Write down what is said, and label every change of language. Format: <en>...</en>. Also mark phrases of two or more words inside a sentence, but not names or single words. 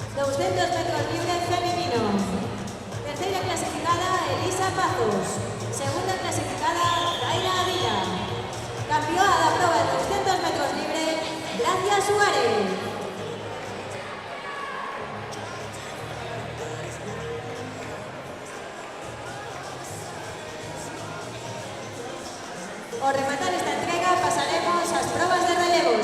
<es>200 metros libre femenino. Tercera clasificada, Elisa Pazos. Segunda clasificada, Daira Avila. Campeona de la prueba de 200 metros libre, Gracia Suárez.</es> <gl>Ao rematar esta entrega pasaremos ás probas de relevos.</gl>